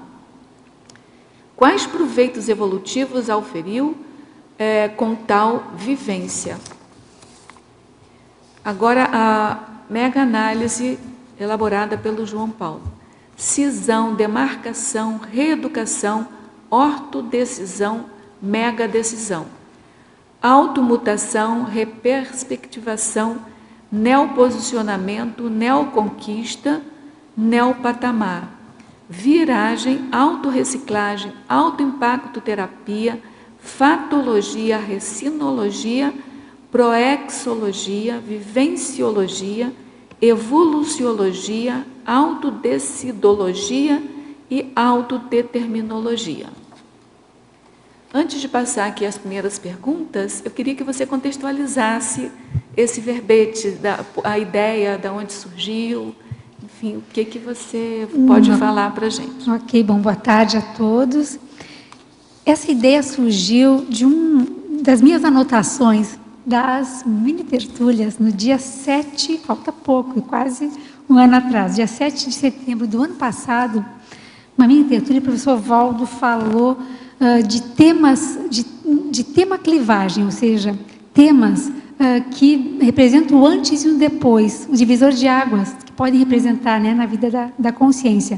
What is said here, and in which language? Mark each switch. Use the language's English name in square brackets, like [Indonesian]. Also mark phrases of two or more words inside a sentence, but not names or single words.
[Portuguese] Quais proveitos evolutivos auferiu com tal vivência? Agora, a mega análise elaborada pelo João Paulo. Cisão, demarcação, reeducação, ortodecisão, megadecisão. Automutação, reperspectivação, neoposicionamento, neoconquista, neopatamar. Viragem, autorreciclagem, autoimpacto terapia, fatologia, recinologia, proexologia, vivenciologia, evoluciologia, autodecidologia e autodeterminologia. Antes de passar aqui as primeiras perguntas, eu queria que você contextualizasse esse verbete, a ideia, de onde surgiu, enfim, o que você pode falar para a gente. Ok, bom, boa tarde a todos. Essa ideia surgiu das minhas anotações das mini tertúlias no dia 7, falta pouco, quase um ano atrás, dia 7 de setembro do ano passado, uma mini tertúlia, o professor Valdo falou de temas, de tema clivagem, ou seja, temas que representam o antes e o depois, o divisor de águas, que podem representar, né, na vida da consciência.